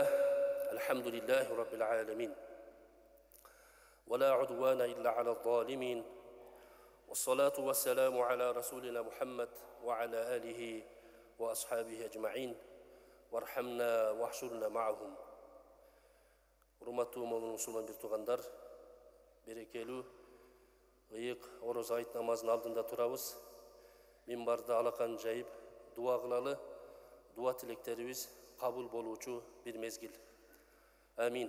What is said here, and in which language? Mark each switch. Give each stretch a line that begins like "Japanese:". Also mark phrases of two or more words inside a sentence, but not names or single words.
Arabic: الحمد لله رب العالمين، ولا عدوان إلا على الظالمين، والصلاة والسلام على رسولنا محمد وعلى آله وأصحابه أجمعين، وارحمنا واحشرنا معهم.
Kyrgyz: Урматтуу мусулман бир туугандар, берекелүү ыйык ороз айт намазынын алдында турабыз. Минбарда алакан жайып дуа кылалы, дуа тилектерибиз кабыл болуучу бир мезгил. Амин.